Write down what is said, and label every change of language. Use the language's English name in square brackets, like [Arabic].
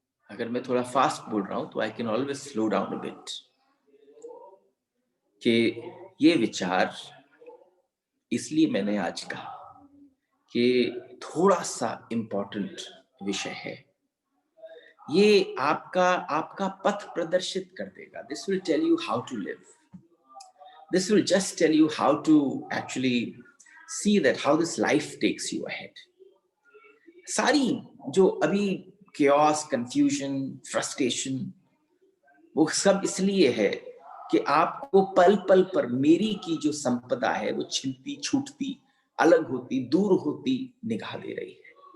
[Hindi] अगर मैं थोड़ा फास्ट बोल रहा हूं तो [English] I can always slow down a bit, [Hindi] कि ये विचार इसलिए मैंने आज कहा कि थोड़ा सा इंपॉर्टेंट विषय है। ये आपका आपका पथ प्रदर्शित कर देगा। [English] This will tell you how to live. This will just tell you how to actually see that how this life takes you ahead. [Hindi] सारी जो अभी chaos, confusion, frustration, वो सब इसलिए है कि आपको पल पल पर मेरी की जो संपदा है वो छिनती, छूटती, अलग होती, दूर होती निगाह दे रही है।